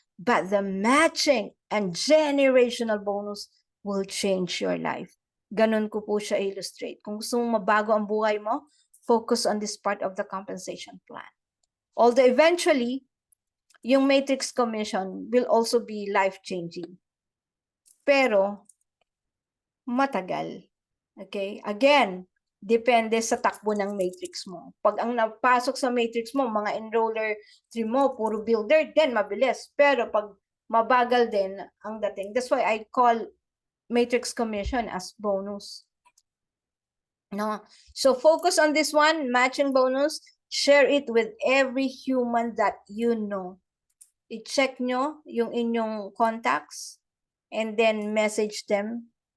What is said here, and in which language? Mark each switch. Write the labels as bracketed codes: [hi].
[en] But the matching and generational bonus will change your life. [tl] Ganun ko po siya illustrate. Kung gusto mong mabago ang buhay mo, [en] focus on this part of the compensation plan. Although eventually, yung matrix commission will also be life-changing. [tl] Pero, matagal. Okay? Again, depende sa takbo ng matrix mo. Pag ang napasok sa matrix mo, mga enroller tree mo, puro builder, then mabilis. Pero pag mabagal din ang dating. [en] That's why I call matrix commission as bonus. No? So focus on this one, matching bonus. Share it with every human that you know. [tl] I-check nyo yung inyong contacts [en] and then message them.